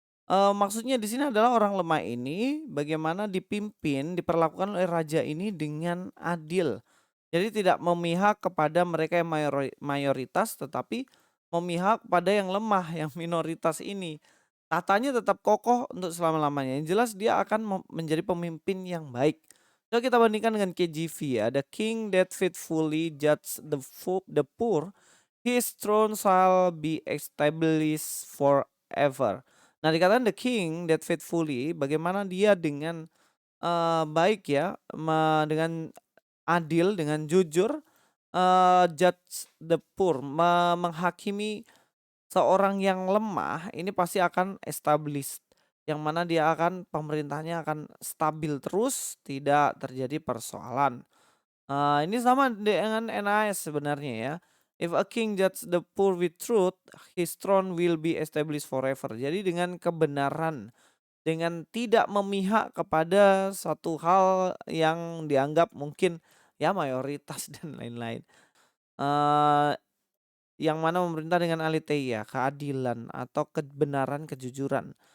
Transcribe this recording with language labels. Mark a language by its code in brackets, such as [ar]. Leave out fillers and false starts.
[id] Maksudnya di sini adalah orang lemah ini bagaimana dipimpin, diperlakukan oleh raja ini dengan adil. Jadi tidak memihak kepada mereka yang mayoritas tetapi memihak pada yang lemah, yang minoritas ini. Tatanya tetap kokoh untuk selama-lamanya. Yang jelas dia akan menjadi pemimpin yang baik. Coba kita bandingkan dengan KJV ya. [en] The king that faithfully judge the poor, his throne shall be established forever. [id] Nah, dikatakan [en] the king that faithfully, [id] bagaimana dia dengan baik ya, dengan adil, dengan jujur, [en] judge the poor, [id] menghakimi seorang yang lemah ini pasti akan established, yang mana dia akan pemerintahnya akan stabil terus, tidak terjadi persoalan. Ini sama dengan NAS sebenarnya ya. [en] If a king judge the poor with truth, his throne will be established forever. [id] Jadi dengan kebenaran, dengan tidak memihak kepada satu hal yang dianggap mungkin ya mayoritas dan lain-lain. Eh yang mana memerintah dengan aletheia, keadilan atau kebenaran, kejujuran.